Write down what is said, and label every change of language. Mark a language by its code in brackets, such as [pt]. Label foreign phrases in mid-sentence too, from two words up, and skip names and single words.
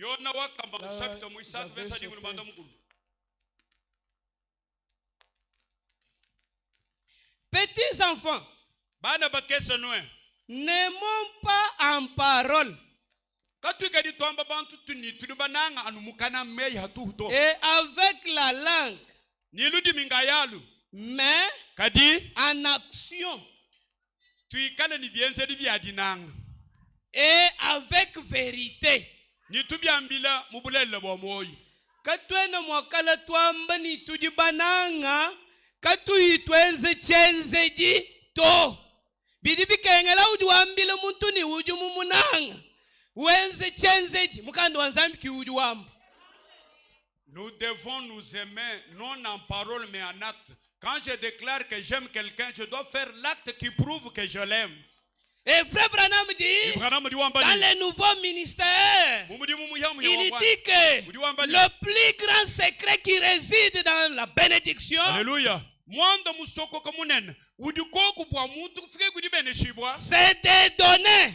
[fr] Petits enfants, n'aimons pas en parole et avec la langue, mais en action et avec vérité. [cjk] Katwena mwakala twamba ni tujibananga katu itwenze chenzeji to bidibi kengela udiwambile muntu ni uju mumunanga wenze chenzeji mukando wanzambi ki uju wamba. [fr] Nous devons nous aimer non en parole mais en acte. Quand je déclare que j'aime quelqu'un, je dois faire l'acte qui prouve que je l'aime. Et frère Branham dit, dans les nouveaux ministères, il dit que le plus grand secret qui réside dans la bénédiction, c'est de donner.